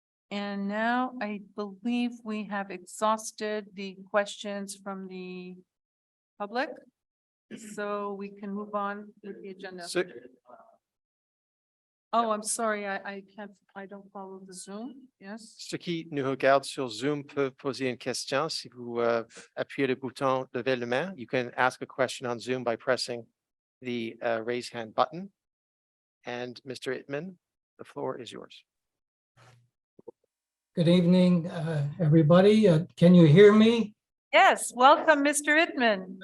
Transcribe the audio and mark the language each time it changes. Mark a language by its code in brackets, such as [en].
[en] And now I believe we have exhausted the questions from the public. So we can move on with the agenda. So, Oh, I'm sorry, I don't follow the Zoom. Yes. [fr] ceux qui nous regardent sur Zoom peuvent poser une question si vous appuyez le bouton lever la main. [en] You can ask a question on Zoom by pressing the raise hand button. And Mr. Ittman, the floor is yours. Good evening, everybody. Can you hear me? Yes, welcome, Mr. Ittman.